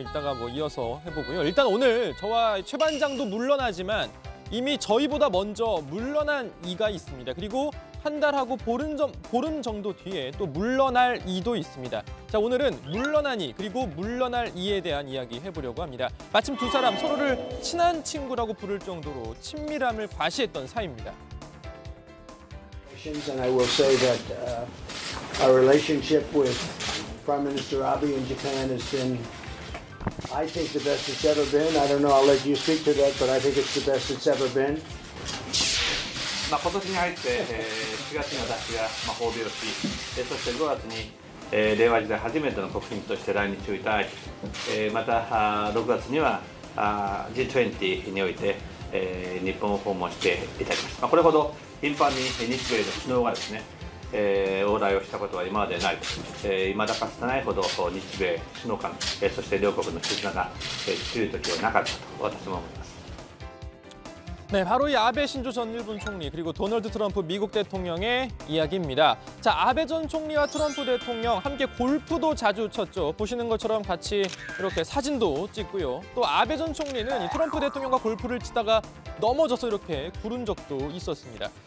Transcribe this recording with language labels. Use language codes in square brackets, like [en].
[ko] 이따가 이어서 해보고요. 일단 오늘 저와 최 반장도 물러나지만 이미 저희보다 먼저 물러난 이가 있습니다. 그리고 한 달하고 보름 정도 뒤에 또 물러날 이도 있습니다. 자, 오늘은 물러난 이 그리고 물러날 이에 대한 이야기 해보려고 합니다. 마침 두 사람 서로를 친한 친구라고 부를 정도로 친밀함을 과시했던 사이입니다. [en] And I will say that our relationship with Prime Minister Abe in Japan has been, I think, the best it's ever been. I don't know, I'll let you speak to that, but I think it's the best it's ever been. [ja] 今年に入って4月に私が訪米をし、そして5月に令和時代初めての国賓として来日をいただき、また6月にはG20 において日本を訪問していただきました。これほど頻繁に日米の首脳がですね、往来をしたことは今までないと、未だかつてないほど日米首脳間、そして両国の絆が強い時はなかったと私も思います。 [ko] 네, 바로 이 아베 신조 전 일본 총리 그리고 도널드 트럼프 미국 대통령의 이야기입니다. 자, 아베 전 총리와 트럼프 대통령 함께 골프도 자주 쳤죠. 보시는 것처럼 같이 이렇게 사진도 찍고요. 또 아베 전 총리는 이 트럼프 대통령과 골프를 치다가 넘어져서 이렇게 구른 적도 있었습니다.